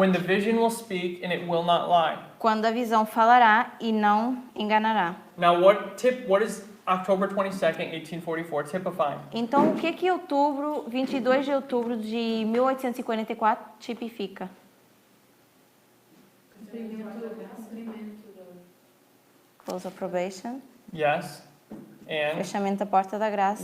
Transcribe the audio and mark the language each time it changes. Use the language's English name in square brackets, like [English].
[English] When the vision will speak and it will not lie. [Portuguese] Quando a visão falará e não enganará. [English] Now, what is October 22nd, 1844 typifying? [Portuguese] Então, o que que 22 de outubro de 1844 tipifica? [English] Close of probation, Yes. And [Portuguese] fechamento da porta da graça.